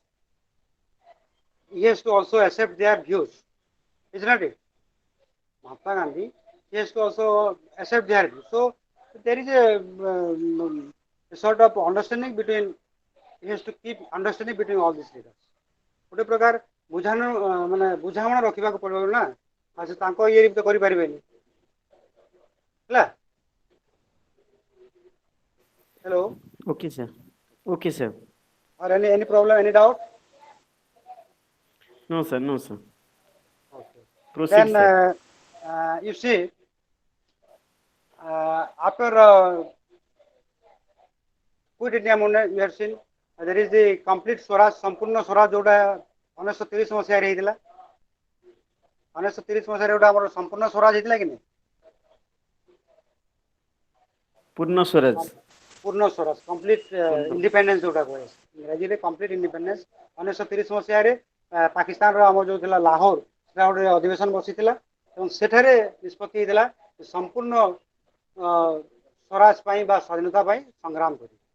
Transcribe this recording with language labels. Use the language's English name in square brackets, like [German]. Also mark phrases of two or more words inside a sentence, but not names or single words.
[English] He has to also accept their views, isn't it? Mahatma Gandhi, he has to also accept their views. So there is a sort of understanding between. He has to keep understanding between all these leaders. [Odia] ଗୋଟେ ପ୍ରକାର ବୁଝାଣ ମାନେ ବୁଝାମଣା ରଖିବାକୁ ପଡ଼ିବ ନା ଆଉ ସେ ତାଙ୍କ ଇଏରେ ତ କରିପାରିବେନି ହେଲା hello [English] Okay, sir. Okay, sir. or any problem, any doubt? No, sir. No, sir. Okay. Proceed, Then sir. you see, after quit India movement, we have seen there is the complete Swaraj, [Odia] ସମ୍ପୂର୍ଣ୍ଣ ସ୍ୱରାଜ ଯୋଉଟା 1930 ମସିହାରେ ହେଇଥିଲା 1930 ମସିହାରେ ଯୋଉଟା ଆମର ସମ୍ପୂର୍ଣ୍ଣ ସ୍ୱରାଜ ହେଇଥିଲା କି ନାହିଁ Purna Swaraj. ପୂର୍ଣ୍ଣ ସ୍ୱରାଜ [English] complete independence [Odia] ଯୋଉଟା କୁହାଯାଏ ଇଂରାଜୀରେ [English] complete independence [Odia] 1930 ମସିହାରେ ପାକିସ୍ତାନର ଆମର ଯୋଉ ଥିଲା ଲାହୋର ସେଟା ଗୋଟେ ଅଧିବେଶନ ବସିଥିଲା ଏବଂ ସେଠାରେ ନିଷ୍ପତ୍ତି ହେଇଥିଲା ସମ୍ପୂର୍ଣ୍ଣ ସ୍ୱରାଜ ପାଇଁ ବା ସ୍ୱାଧୀନତା ପାଇଁ ସଂଗ୍ରାମ କରିବେ